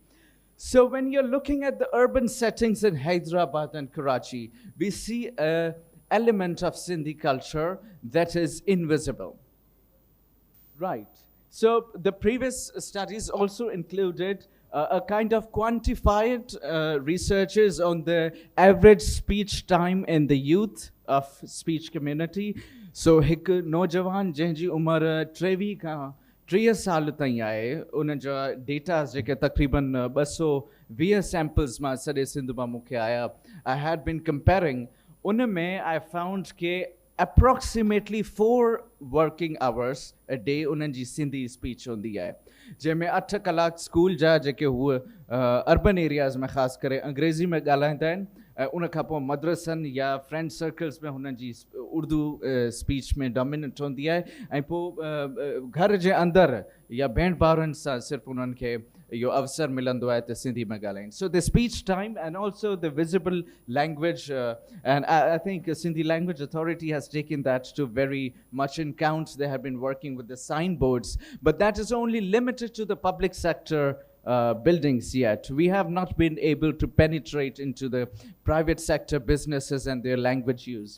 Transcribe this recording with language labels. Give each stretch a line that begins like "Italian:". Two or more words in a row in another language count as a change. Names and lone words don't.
English: So when you're looking at the urban settings in Hyderabad and Karachi, we see a element of Sindhi culture that is invisible. Right. So the previous studies also included a kind of quantified researches on the average speech time in the youth of speech community.
Sindhi: So هڪ نوجوان jंहिंजी उम्र 23 खां 30 साल ताईं आहे, उन जा डेटा जेके तक़रीबन 220 सैम्पल्स मां सॼे सिंध मां मूंखे आया.
English: I had been comparing.
Sindhi: उनमें
English: I found
Sindhi: के
English: approximately 4 working hours a day
Sindhi: उन्हनि जी सिंधी स्पीच हूंदी आहे, जंहिंमें 8 कलाक स्कूल जा जेके हुए
English: urban areas
Sindhi: में ख़ासि करे अंग्रेज़ी में ॻाल्हाईंदा आहिनि, उन खां पोइ मदरसनि या
English: friend circles
Sindhi: में हुननि जी उर्दू स्पीच में डोमिनेंट हूंदी आहे, ऐं पोइ घर जे अंदरि या भेण भाउरनि सां सिर्फ़ु उन्हनि खे इहो अवसर मिलंदो आहे त सिंधी में ॻाल्हाइनि.
English: So the speech time and also the visible language, and I think Sindhi Language Authority has taken that to very much in count. They have been working with the signboards, but that is only limited to the public sector buildings yet. We have not been able to penetrate into the private sector businesses and their language use.